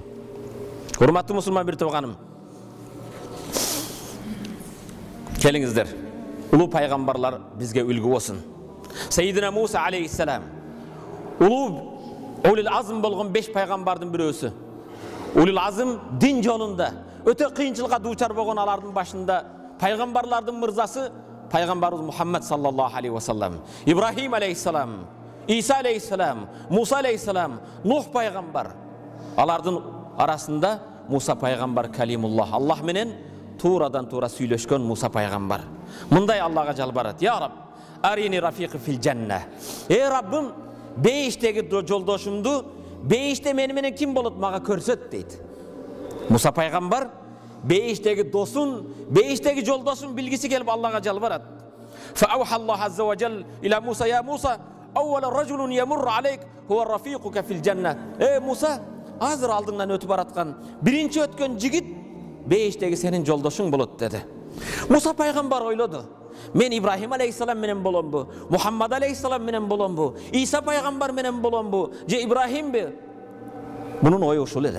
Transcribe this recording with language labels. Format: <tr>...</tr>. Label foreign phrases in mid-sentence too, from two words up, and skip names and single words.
<ky>Урматтуу мусулман бир тууганым, келиңиздер, улуу пайгамбарлар бизге үлгү болсун.</ky> <ar>سيدنا موسى عليه السلام</ar> <ky>улуу</ky> <ar>أولو العزم</ar> <ky>болгон 5 пайгамбардын бирөөсү.</ky> <ar>أولو العزم</ar> <ky>дин жолунда өтө кыйынчылыкка дуучар болгон алардын башында пайгамбарлардын мырзасы пайгамбарыбыз Мухаммад</ky> <ar>صلى الله عليه وسلم,</ar> <ky>Ибрахим алейхиссалам, Иса алейхиссалам, Муса алейхиссалам, Нух пайгамбар. Алардын арасында Муса пайгамбар калимуллах, Аллах менен турадан тура сүйлөшкөн Муса пайгамбар. Мындай Аллага жалбарат:</ky> <ar>"يا رب أرني رفيقي في الجنة."</ar> <ky>Ey Rabbim, бейиштеги жолдошумду, бейиште мени менен ким болот, мага көрсөт дейт. Муса пайгамбар бейиштеги досун, бейиштеги жолдошун билгиси келип Аллага жалбарат.</ky> <ar>فأوحى الله عز وجل إلى موسى: يا موسى، أول رجل يمر عليك هو رفيقك في الجنة."</ar> <ky>Ey Musa, азыр алдыңдан өтүп бараткан биринчи өткөн жигит бейиштеги сенин жолдошуң болот деди. Муса пайгамбар ойлоду: мен Ибрахим алейхиссалам менен боломбу, Мухаммад алейхиссалам менен боломбу, Иса пайгамбар менен боломбу, же Ибрахимби? Мунун ою ушул эле.</ky>